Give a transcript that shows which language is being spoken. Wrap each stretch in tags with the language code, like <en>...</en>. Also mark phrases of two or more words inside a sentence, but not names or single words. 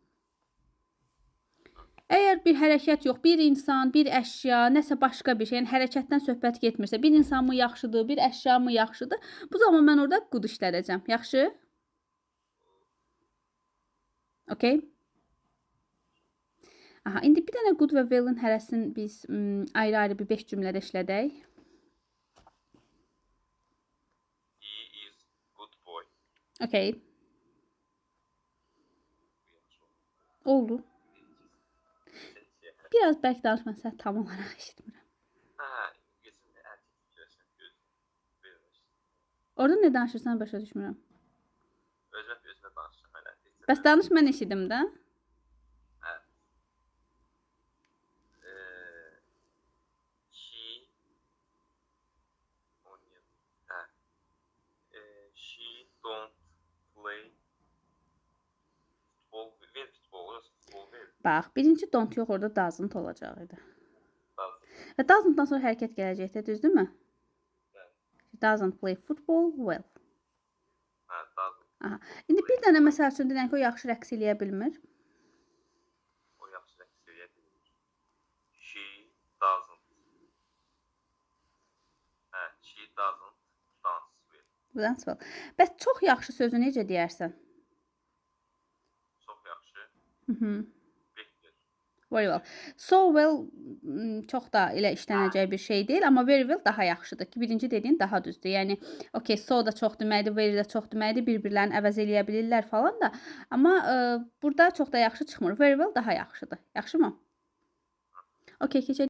<az>Əgər bir hərəkət yox, bir insan, bir əşya, nəsə başqa bir şey, yəni hərəkətdən söhbət getmirsə, bir insan mı yaxşıdır, bir əşya mı yaxşıdır, bu zaman mən orada good işlədəcəm. Yaxşı? Okey? Aha, indi bir dənə good və well'in hərəsini biz ayrı-ayrı bir 5 cümlədə işlədək.</az> <en>He is good boy.</en> <az>Okey. Oldu. Biraz bəlkə danışma, sən tam olaraq eşitmirəm. Orada nə danışırsan, başa düşmürəm. Özümə danışırım. Bəs danış, mən eşidim də.</az> <en>She don't play futbol.</en> <az>Bax, birinci don't yox, orada doesn't olacaq idi. Və doesn't-dan sonra hərəkət gələcəkdir, düzdürmü?</az> <en>She doesn't play football well. Aha.</en> <az>İndi bir dənə məsəl üçün deyək ki, o yaxşı rəqs eləyə bilmir. O yaxşı rəqs eləyə bilmir.</az> <en>She doesn't dance well. Dance well.</en> <az>Bəs çox yaxşı sözü necə deyərsən? Çox yaxşı.</az> <en>Very well. So well</en> <az>çox da elə işlənəcək bir şey deyil, amma</az> <en>very well</en> <az>daha yaxşıdır ki, birinci dediyin daha düzdür. Yəni, okey, so da çox deməkdir, very də çox deməkdir, bir-birlərini əvəz eləyə bilirlər falan da. Amma burada çox da yaxşı çıxmır.</az> <en>Very well</en> <az>daha yaxşıdır. Yaxşı mı? Okey, keçək.</az>